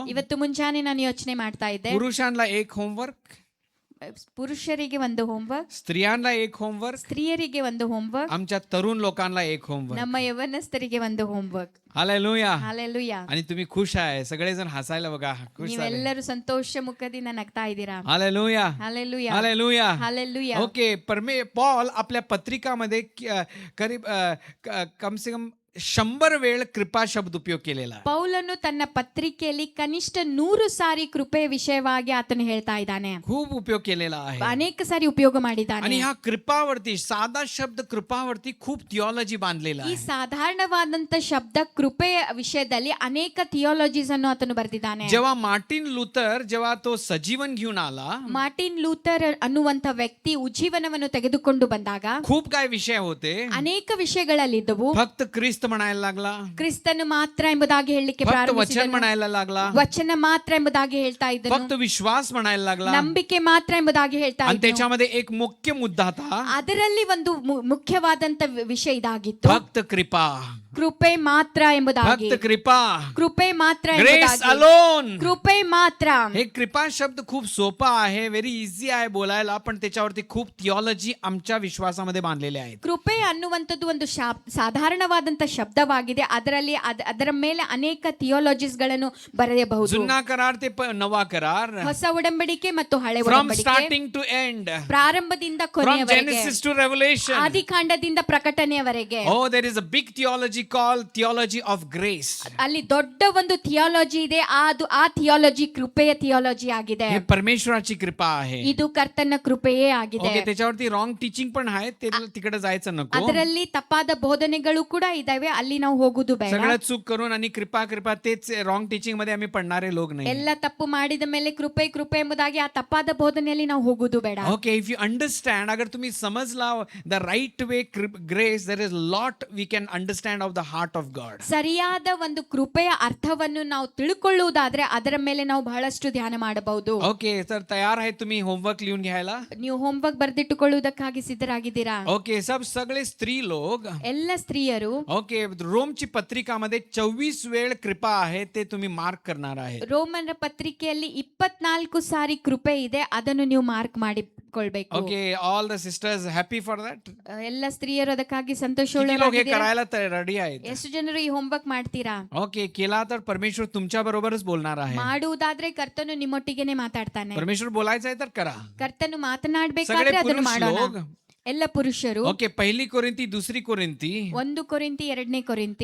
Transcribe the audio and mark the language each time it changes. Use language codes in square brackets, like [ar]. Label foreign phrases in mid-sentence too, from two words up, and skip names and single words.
[kn] ಇವತ್ತು ಮುಂಜಾನೆ ನಾನು ಯೋಚನೆ ಮಾಡ್ತಾ ಇದ್ದೆ. [mr] पुरुषांना एक होमवर्क, [kn] ಪುರುಷರಿಗೆ ಒಂದು ಹೋಮ್ವರ್ಕ್, [mr] स्त्रियांना एक होमवर्क, [kn] ಸ್ತ್ರೀಯರಿಗೆ ಒಂದು ಹೋಮ್ವರ್ಕ್, [mr] आमच्या तरुण लोकांना एक होमवर्क. [kn] ನಮ್ಮ ಯವನಸ್ಥರಿಗೆ ಒಂದು ಹೋಮ್ವರ್ಕ್. [mr] हालेलुया. [kn] ಹಾಲೆಲೂಯಾ. [mr] आणि तुम्ही खुश आहे, सगळेजण हसायला बघा, खुश झाले. [kn] ನೀವೆಲ್ಲರೂ ಸಂತोष मुखದಿಂದ ನಗ್ತಾ ಇದ್ದೀರಾ. [mr] हालेलुया. हालेलूया. हालेलुया. हालेलूया. ओके पॉल आपल्या पत्रिकामध्ये [hi] करीब कम से कम [mr] 100 वेळ कृपा शब्द उपयोग केलेला आहे. [kn] ಪೌಲನು ತನ್ನ ಪತ್ರಿಕೆಯಲ್ಲಿ ಕನಿಷ್ಠ 100 ಸಾರಿ ಕೃಪೆಯ ವಿಷಯವಾಗಿ ಆತನು ಹೇಳ್ತಾ ಇದ್ದಾನೆ. [mr] खूप उपयोग केलेला आहे. [kn] ಅನೇಕ ಸಾರಿ ಉಪಯೋಗ ಮಾಡಿದ್ದಾನೆ. [mr] आणि ह्या कृपावरती साधा शब्द कृपावरती खूप थिओलॉजी बांधलेला [kn] ಈ [mr] आहे. [kn] ಸಾಧಾರಣವಾದಂತ ಶಬ್ದ ಕೃಪೆಯ ವಿಷಯದಲ್ಲಿ ಅನೇಕ ಥಿಯಾಲಜೀಸ್ ಅನ್ನು ಆತನು ಬರೆದಿದ್ದಾನೆ. [mr] जेव्हा मार्टिन लुथर जेव्हा तो सजीवन घेऊन आला, [kn] ಮಾರ್ಟಿನ್ ಲೂಥರ್ ಅನ್ನುವಂತ ವ್ಯಕ್ತಿ ಉಜ್ಜೀವನವನ್ನು ತೆಗೆದುಕೊಂಡು ಬಂದಾಗ [mr] खूप काय विषय होते. [kn] ಅನೇಕ ವಿಷಯಗಳಲ್ಲಿದ್ದವು. [mr] फक्त ख्रिस्त म्हणायला लागला, [kn] ಕ್ರಿಸ್ತನು ಮಾತ್ರ ಎಂಬುದಾಗಿ ಹೇಳಲಿಕ್ಕೆ [mr] फक्त वचन [kn] ಪ್ರಾರಂಭಿಸಿದನು. [mr] म्हणायला लागला, [kn] ವಚನ ಮಾತ್ರ ಎಂಬುದಾಗಿ ಹೇಳ್ತಾ ಇದ್ದನು. [mr] फक्त विश्वास म्हणायला लागला. [kn] ನಂಬಿಕೆ ಮಾತ್ರ ಎಂಬುದಾಗಿ ಹೇಳ್ತಾ [mr] आणि [kn] ಇದ್ದನು. [mr] त्याच्यामध्ये एक मुख्य मुद्दा था, [kn] ಅದರಲ್ಲಿ ಒಂದು ಮುಖ್ಯವಾದಂತ ವಿಷಯ ಇದಾಗಿತ್ತು, [mr] फक्त कृपा. [kn] ಕೃಪೆ ಮಾತ್ರ ಎಂಬುದಾಗಿ. [mr] फक्त कृपा. [kn] ಕೃಪೆ ಮಾತ್ರ [mr] ग्रेस [kn] ಎಂಬುದಾಗಿ. [mr] अलोन. [kn] ಕೃಪೆ ಮಾತ್ರ. [mr] हे कृपा शब्द खूप सोपा आहे, [en] very easy [mr] आहे बोलायला, पण त्याच्यावरती खूप थिओलॉजी आमच्या विश्वासामध्ये बांधलेले आहेत. [kn] ಕೃಪೆ ಅನ್ನುವಂಥದ್ದು ಒಂದು ಸಾಧಾರಣವಾದಂತ ಶಬ್ದವಾಗಿದೆ. ಅದರಲ್ಲಿ ಅದರ ಮೇಲೆ ಅನೇಕ ಥಿಯಾಲಜೀಸ್ ಗಳನ್ನು ಬರೆಯಬಹುದು. [mr] जुना करार ते नवा करार, [kn] ಹೊಸ ಒಡಂಬಡಿಕೆ ಮತ್ತು ಹಳೆ [mr] फ्रॉम [kn] ಒಡಂಬಡಿಕೆ, [en] starting to end, [kn] ಪ್ರಾರಂಭದಿಂದ [en] फ्रॉम [kn] ಕೊನೆಯವರೆಗೆ, [en] Genesis to Revelation. [kn] ಆದಿಕಾಂಡದಿಂದ ಪ್ರಕಟಣೆಯವರೆಗೆ. [en] Oh, there is a big theology called theology of grace. [kn] ಅಲ್ಲಿ ದೊಡ್ಡ ಒಂದು ಥಿಯಾಲಜಿ ಇದೆ. ಆ ಥಿಯಾಲಜಿ ಕೃಪೆಯ ಥಿಯಾಲಜಿ ಆಗಿದೆ. [mr] हे परमेश्वराची कृपा आहे. [kn] ಇದು ಕರ್ತನ ಕೃಪೆಯೇ ಆಗಿದೆ. [mr] ओके त्याच्यावरती [en] wrong teaching [mr] पण आहे, ते तिकडे जायचं नको. [kn] ಅದರಲ್ಲಿ ತಪ್ಪಾದ ಬೋಧನೆಗಳು ಕೂಡ ಇದಾವೆ, ಅಲ್ಲಿ ನಾವು ಹೋಗುದು ಬೇಡ. [mr] सगळं चूक करून आणि कृपा तेच [en] wrong teaching [mr] मध्ये आम्ही पडणारे लोक नाही. [kn] ಎಲ್ಲ ತಪ್ಪು ಮಾಡಿದ ಮೇಲೆ ಕೃಪೆ ಎಂಬುದಾಗಿ ಆ ತಪ್ಪಾದ ಬೋಧನೆಯಲ್ಲಿ ನಾವು ಹೋಗುದು ಬೇಡ. [en] okay if you understand, [mr] अगर तुम्ही समजला [en] the right way grace, there is lot we can understand of the the heart of God. [kn] ಸರಿಯಾದ ಒಂದು ಕೃಪೆಯ ಅರ್ಥವನ್ನು ನಾವು ತಿಳ್ಕೊಳ್ಳುವುದಾದ್ರೆ ಅದರ ಮೇಲೆ ನಾವು ಬಹಳಷ್ಟು ಧ್ಯಾನ ಮಾಡಬಹುದು. [mr] ओके सर, तयार आहे तुम्ही होमवर्क लिहून घ्यायला? [kn] ನೀವು ಹೋಮ್ವರ್ಕ್ ಬರೆದಿಟ್ಟುಕೊಳ್ಳುವುದಕ್ಕಾಗಿ सिद्धರಾಗಿದ್ದೀರಾ? [mr] ओके, सब सगळे स्त्री लोक, [kn] ಎಲ್ಲ स्त्रियರು [mr] ओके, रोमची पत्रिकामध्ये 24 वेळ कृपा आहे ते तुम्ही मार्क करणार आहे. [kn] ರೋಮನ ಪತ್ರಿಕೆಯಲ್ಲಿ 24 ಸಾರಿ ಕೃಪೆ ಇದೆ, ಅದನ್ನು ನೀವು ಮಾರ್ಕ್ ಮಾಡಿಕೊಳ್ಬೇಕು. [en] okay, all the sisters happy for that. [kn] ಎಲ್ಲ ಸ್ತ್ರೀಯರು ಅದಕ್ಕಾಗಿ [mr] किती लोक हे [kn] ಸಂತೋಷವುಳ್ಳವರಾಗಿದ್ದೀರಾ? [mr] करायला रेडी आहेत? [kn] ಎಷ್ಟು ಜನರು ಈ ಹೋಮ್ವರ್ಕ್ ಮಾಡ್ತೀರಾ? [mr] ओके, केला तर परमेश्वर तुमच्या बरोबरच बोलणार आहे. [kn] ಮಾಡುವುದಾದ್ರೆ ಕರ್ತನು ನಿಮ್ಮೊಟ್ಟಿಗೆನೆ ಮಾತಾಡ್ತಾನೆ. [mr] परमेश्वर बोलायचं आहे तर करा. [kn] ಕರ್ತನು ಮಾತನಾಡಬೇಕಾದ್ರೆ [mr] सगळे [kn] ಅದನ್ನು [mr] पुरुष [kn] ಮಾಡೋಣ. [mr] लोक, [kn] ಎಲ್ಲ ಪುರುಷರು [mr] ओके, पहिली कोरिंथी दुसरी कोरिंथी [kn] 1 ಕೊರಿಂಥಿ 2ನೇ ಕೊರಿಂಥಿ